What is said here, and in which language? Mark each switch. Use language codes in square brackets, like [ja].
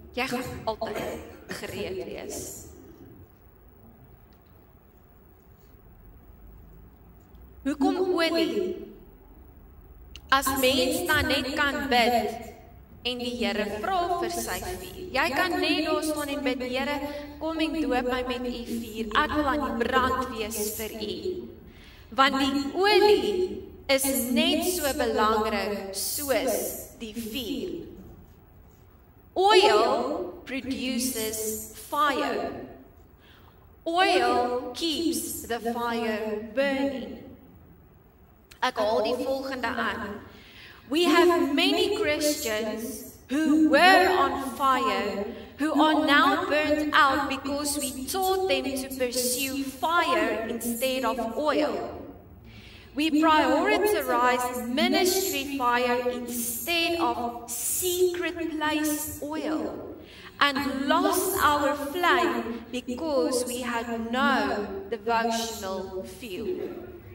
[af] Jy gaan altyd gereed wees. Hoekom olie? As mens dan net kan bid en die Here vra vir sy vuur. Jy kan net daar staan en bid, Here, kom en doop my met u vuur. Ek wil aan die brand wees vir u. Want die olie is net so belangrik soos die vuur. [en] Oil produces fire. Oil keeps the fire burning. [af] Ek haal die volgende aan. [en] We have many Christians who were on fire, who are now burnt out because we taught them to pursue fire instead of oil. We prioritized ministry fire instead of secret place oil, and lost our flame because we had no devotional fuel.